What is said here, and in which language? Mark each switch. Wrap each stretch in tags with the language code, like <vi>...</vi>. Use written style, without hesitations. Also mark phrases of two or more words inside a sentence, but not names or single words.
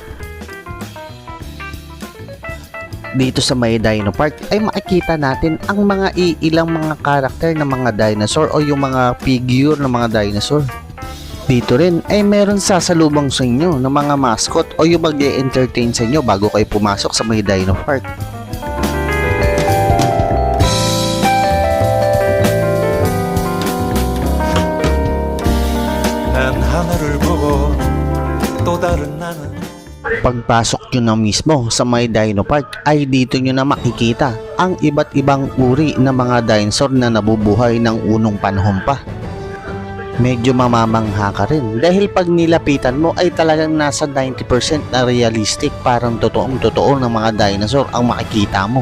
<tl>Dito sa may Dino Park ay makikita natin ang mga ilang mga karakter ng mga dinosaur o yung mga figure ng mga dinosaur. Dito rin ay meron sasalubong sa inyo ng mga mascot o yung mag-e-entertain sa inyo bago kayo pumasok sa may Dino Park.</tl> <ko>난 하늘을 보고 또 다른 나는</ko> <tl>Pagpasok nyo na mismo sa may Dino Park ay dito nyo na makikita ang iba't ibang uri ng mga dinosaur na nabubuhay ng unong panahon pa. Medyo mamamangha ka rin dahil pag nilapitan mo ay talagang nasa 90% na realistic, parang totoong totoo ng mga dinosaur ang makikita mo.</tl>